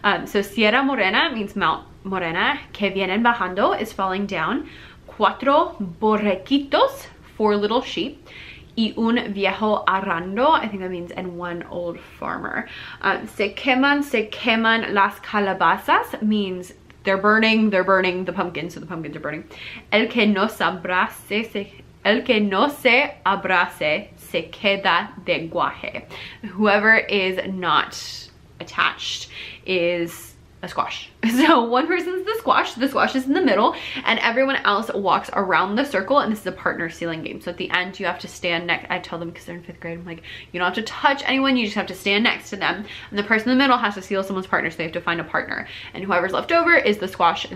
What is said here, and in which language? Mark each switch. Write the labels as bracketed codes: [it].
[en] So Sierra Morena means Mount Morena, que vienen bajando is falling down, cuatro borrequitos, 4 little sheep, y un viejo arando, I think that means, and 1 old farmer. Se queman las calabazas means they're burning the pumpkins, so the pumpkins are burning. [es] El que no se abrace se queda de guaje. [en] Whoever is not attached is a squash. So one person's the squash is in the middle, and everyone else walks around the circle, and this is a partner sealing game. So at the end you have to stand next, I tell them because they're in 5th grade, I'm like, you don't have to touch anyone, you just have to stand next to them, and the person in the middle has to seal someone's partner, so they have to find a partner, and whoever's left over is the squash.